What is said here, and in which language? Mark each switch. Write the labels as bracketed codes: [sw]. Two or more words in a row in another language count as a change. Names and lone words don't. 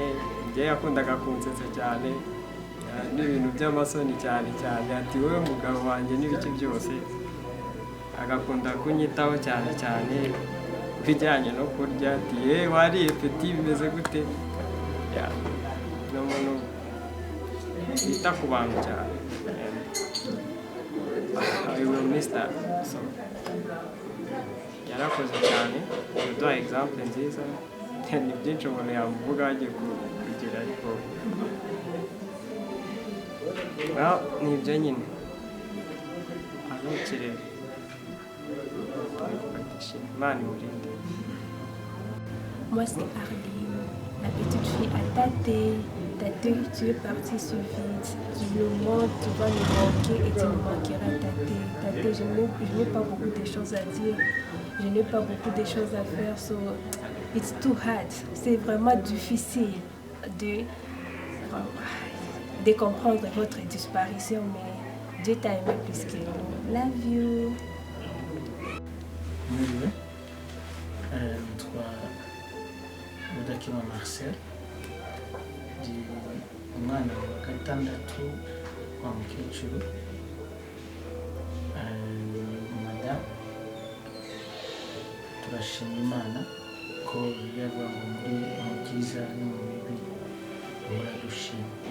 [rw] Njye yakundaga kunsetsa cyane, n'ibintu by'amasoni cyane, ati wowe mugabo wanjye n'ibiki byose, agakunda kunyitaho cyane bijyanye no kurya, ati wariye peti bimeze gute. Ni umuntu yita ku bantu cyane. [en] I will miss that. [rw] So yarakoze cyane, kuduha example nziza. Ni byinshi umuntu yamuvuga agiye kugira, ariko ni ibyo nyine arukire. Imana imurinde. [fr] Moi c'est Arline, la petite fille à tâter. Tate, tu es parti si vite, tu me manques, tu vas me manquer et tu me manqueras, Tate. Tate, je n'ai pas beaucoup de choses à dire, je n'ai pas beaucoup de choses à faire, [en] so it's too hard. [fr] C'est vraiment difficile de comprendre votre disparition, mais Dieu t'a aimé plus que nous. [en] Love you. [rw] Mwiwe, nitwa Mudakima Marcel, ndi umwana wa 6 wa mukecuru. Madame, turashima Imana ko yava mu byiza no mu bibi muradushima.